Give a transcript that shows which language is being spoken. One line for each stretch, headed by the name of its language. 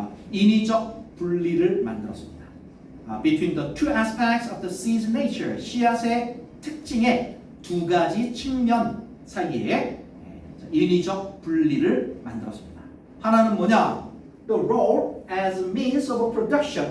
Korean: 인위적 분리를 만들었습니다.
English: Between the two aspects of the seed's nature,
Korean: 씨앗의 특징의 두 가지 측면 사이에 인위적 분리를 만들었습니다. 하나는 뭐냐?
English: The role as means of production.